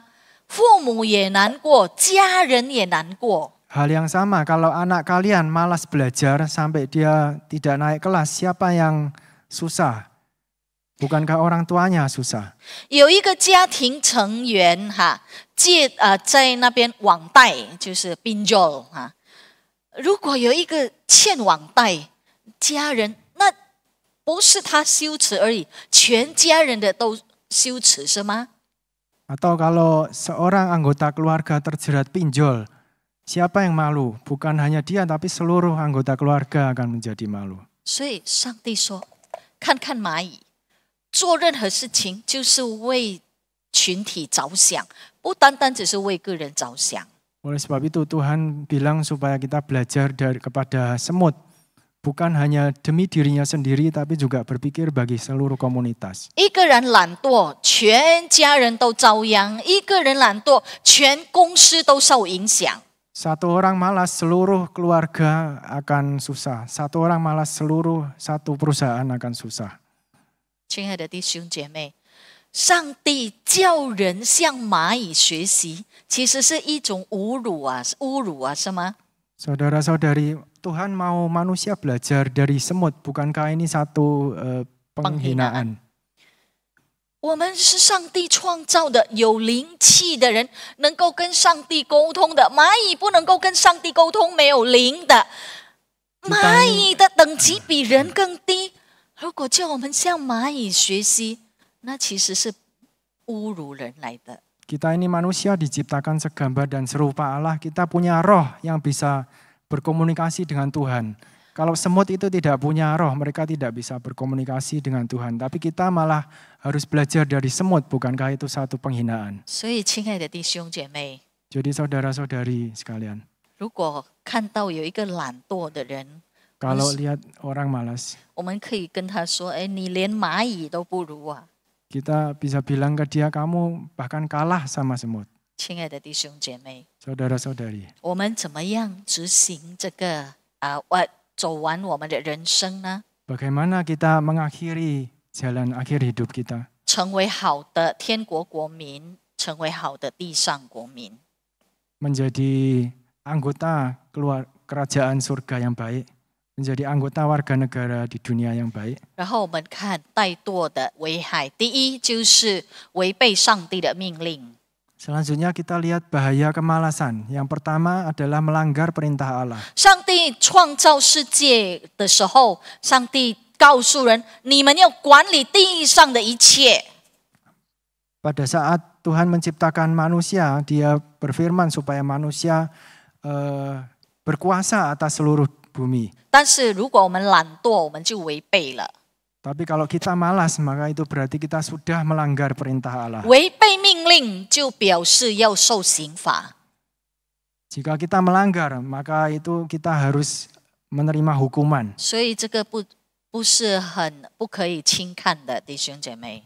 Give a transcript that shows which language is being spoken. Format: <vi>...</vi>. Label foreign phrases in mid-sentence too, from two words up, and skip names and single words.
<zh>父母也难过，家人也难过。</zh> <id>Hal yang sama, kalau anak kalian malas belajar sampai dia tidak naik kelas, siapa yang susah? Bukankah orang tuanya susah?</id> <zh>有一个家庭成员在那边网贷，就是 pinjol 如果有一个欠网贷，家人那不是他羞耻而已，全家人的都羞耻是吗？</zh> <id>Atau kalau seorang anggota keluarga terjerat pinjol, siapa yang malu? Bukan hanya dia, tapi seluruh anggota keluarga akan menjadi malu.</id> <zh>所以上帝说，看看蚂蚁，做任何事情就是为群体着想，不单单只是为个人着想。</zh> <id>Oleh sebab itu Tuhan bilang supaya kita belajar kepada semut. Bukan hanya demi dirinya sendiri, tapi juga berpikir bagi seluruh komunitas.</id> <zh>一个人懒惰，全家人都遭殃；一个人懒惰，全公司都受影响。</zh> <id>Satu orang malas, seluruh keluarga akan susah. Satu orang malas, satu perusahaan akan susah.</id> <zh>亲爱的弟兄姐妹，上帝叫人向蚂蚁学习，其实是一种侮辱是吗？</zh> <id>Saudara-saudari, Tuhan mau manusia belajar dari semut, bukankah ini satu penghinaan?</id> <zh>我们是上帝创造的有灵气的人，能够跟上帝沟通的。蚂蚁不能够跟上帝沟通，没有灵的。蚂蚁的等级比人更低。如果叫我们向蚂蚁学习，那其实是侮辱人来的。</zh> <id>Kita ini manusia diciptakan segambar dan serupa Allah. Kita punya roh yang bisa berkomunikasi dengan Tuhan. Kalau semut itu tidak punya roh, mereka tidak bisa berkomunikasi dengan Tuhan. Tapi kita malah harus belajar dari semut, bukankah itu satu penghinaan?</id> <zh>所以，亲爱的弟兄姐妹，</zh> <id>Jadi saudara-saudari sekalian,</id> <zh>如果看到有一个懒惰的人，</zh> <id>kalau lihat orang malas,</id> <zh>我们可以跟他说：“哎，你连蚂蚁都不如啊！”</zh> <id>kita bisa bilang ke dia, kamu bahkan kalah sama semut.</id> <zh>亲爱的弟兄姐妹，</zh> <id>Saudara-saudari,</id> <zh>我们怎么样执行这个走完我们的人生呢？</zh> <id>bagaimana kita mengakhiri jalan akhir hidup kita?</id> <zh>成为好的天国国民，成为好的地上国民。</zh> <id>Menjadi anggota kerajaan surga yang baik, menjadi anggota warga negara di dunia yang baik.</id> <zh>然后我们看怠惰的危害，第一就是违背上帝的命令。</zh> <id>Selanjutnya kita lihat bahaya kemalasan. Yang pertama adalah melanggar perintah Allah.</id> <zh>上帝创造世界的时候，上帝告诉人：你们要管理地上的一切。</zh> <id>Pada saat Tuhan menciptakan manusia, Dia berfirman supaya manusia berkuasa atas seluruh bumi.</id> <zh>但是如果我们懒惰，我们就违背了。</zh> <id>Tapi kalau kita malas, maka itu berarti kita sudah melanggar perintah Allah.</id> <zh>违背命令就表示要受刑罚。</zh> <id>Jika kita melanggar, maka itu kita harus menerima hukuman.</id> <zh>所以这个不是很不可以轻看的，弟兄姐妹。</zh>